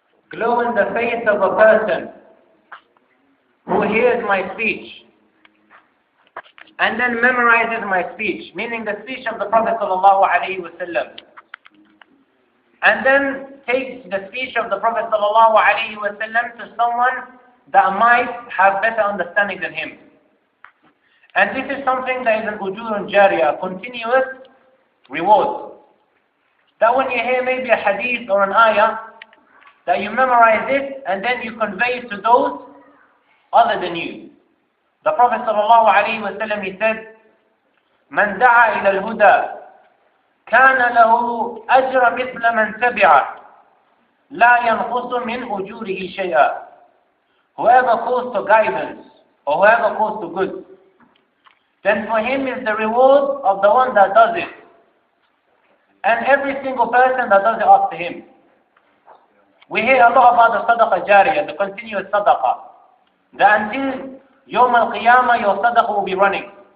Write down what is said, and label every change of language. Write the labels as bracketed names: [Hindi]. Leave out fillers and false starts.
[English] glow in the face of a person who hears my speech and then memorizes my speech, meaning the speech of the Prophet ﷺ, and then takes the speech of the Prophet ﷺ to someone that might have better understanding than him. And this is something that is an ujurun jariyah, a continuous reward. That when you hear maybe a hadith or an ayah, that you memorize it and then you convey it to those other than you. The Prophet ﷺ, he said, [Arabic] "Man da'a ila al-huda كان له أجر مثل من تبعه لا ينقص من أجوره شيئا." [English] Whoever calls to guidance or whoever calls to good, then for him is the reward of the one that does it, and every single person that does it after him. We hear a lot about the sadaqah jariyah, the continuous sadaqah, that until Yawm al-Qiyamah your sadaqah will be running.